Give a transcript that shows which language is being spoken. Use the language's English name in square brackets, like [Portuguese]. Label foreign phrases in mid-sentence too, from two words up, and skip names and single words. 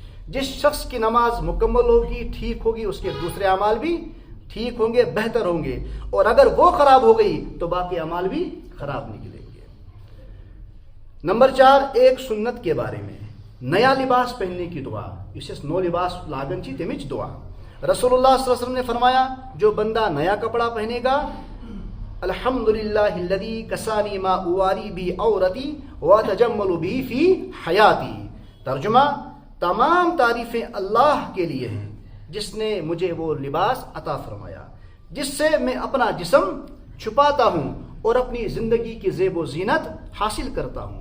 [Urdu] جس شخص کی نماز مکمل ہوگی، ٹھیک ہوگی، اس کے دوسرے اعمال بھی ٹھیک ہوں گے، بہتر ہوں گے، اور اگر وہ خراب ہو گئی تو باقی اعمال بھی خراب نکلیں گے۔ نمبر 4، ایک سنت کے بارے میں، نیا لباس پہننے کی دعا، [Kashmiri] اسے نو لباس لاگن چی تمچ دعا۔ [Urdu] رسول اللہ [Arabic] صلی اللہ علیہ وسلم [Urdu] نے فرمایا جو بندہ نیا کپڑا پہنے گا، [Arabic] الحمدللہ الذی کسانی ما اواری بی عورتی واتجمل بی فی حیاتی۔ [Urdu] ترجمہ: تمام تعریفیں اللہ کے لیے ہیں جس نے مجھے وہ لباس عطا فرمایا جس سے میں اپنا جسم چھپاتا ہوں اور اپنی زندگی کی زیب و زینت حاصل کرتا ہوں۔